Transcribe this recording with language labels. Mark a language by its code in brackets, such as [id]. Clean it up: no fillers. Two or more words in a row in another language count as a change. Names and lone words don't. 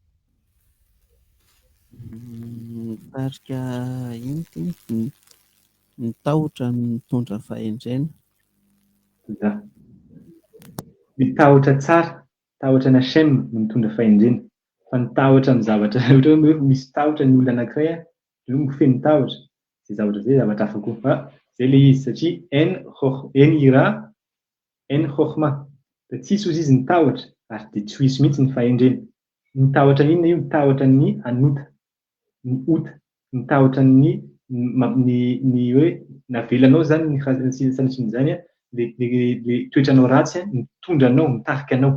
[mg] Mitarika iny Ny tahotra no mitondra fahendrena. Za. Ny tahotra tsara, tahotra na shem no mitondra fahendrena. Fa ny tahotra amin'ny zavatra ohatra hoe misy tahotra ny olona anankiray no mifehy ny tahotra. Zay zavatra zay zavatra hafa koa. Fa zay le izy satria [he] אין יראה אין חכמה. [mg] Tsisy ozy izy ny tahotra ary dia tsy hisy mihitsy ny fahendrena. Ny tahotra inona io? Ny tahotra ny anota, ny ota, ny tahotra ny hoe navelanao zany ny sanatrin'izany le toetranao ratsy mitondra anao, mitarika anao.